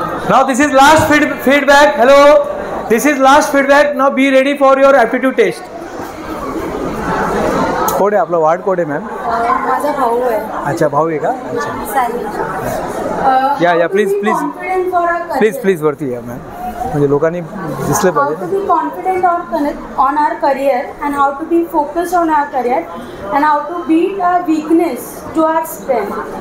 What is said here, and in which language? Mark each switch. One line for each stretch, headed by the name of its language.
English: Now this is last feedback. Hello, this is last feedback. Now be ready for your aptitude test.
Marathi: Code आहे आपलं ward code आहे ma'am. माझा भाऊ आहे अच्छा भाऊ आहे का? अच्छा सानी. या प्लीज प्लीज वरती या मॅम, म्हणजे लोकांनी दिसलं
English: How to
Marathi: पाहिजे.
English: be confident on our career and how to be focused on our career and how to beat our weakness to our strength.